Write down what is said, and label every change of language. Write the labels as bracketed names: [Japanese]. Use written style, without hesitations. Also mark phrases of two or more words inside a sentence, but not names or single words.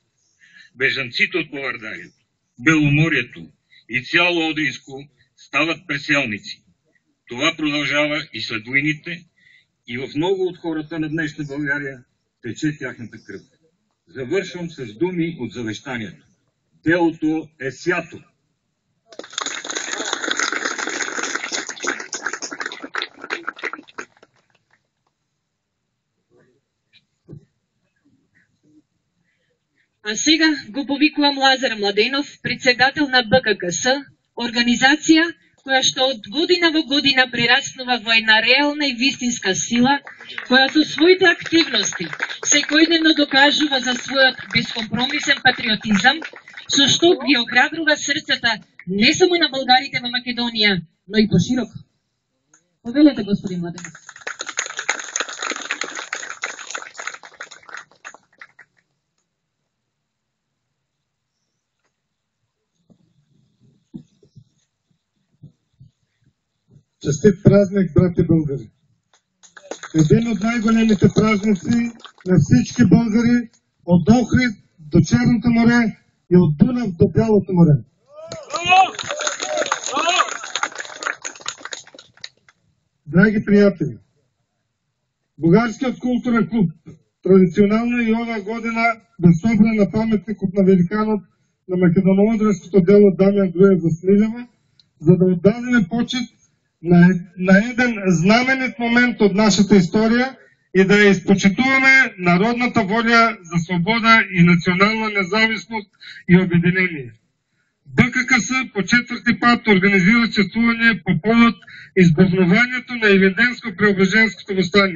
[Bulgarian] Бежанците от Повърдарието, Беломорието и цяло Одринско стават преселници. Това продължава и след войните, и в много от хората на днешна България тече тяхната кръв. Завършвам с думи от завещанието. Делото е свято. [Macedonian] А сега го повикувам Лазар Младенов, председател на БККС, организация, која што од година во година прераснува во една реална и вистинска сила, која со своите активности секојдневно докажува за својот безкомпромисен патриотизам, со што ги охрабрува срцата не само на българите во Македонија, но и пошироко. Повелете, господин Младенов. [Bulgarian] Честит празник, брати българи! Един от най-големите празници на всички българи, от Охрид до Черното море и от Дунав до Бялото море. Драги приятели, [Macedonian] Бугарският културен клуб традиционално и ова година бе собран на паметникот на великанот на македоно-одринското дело Дамјан Груев за Смилева, [Bulgarian] за да отдадеме почет на един знаменит момент от нашата история и да изпочитуваме народната воля за свобода и национална независимост и обединение. БККС по четвърти път организира чествуване по повод избухнувањето на Илинденско-Преображенското въстание.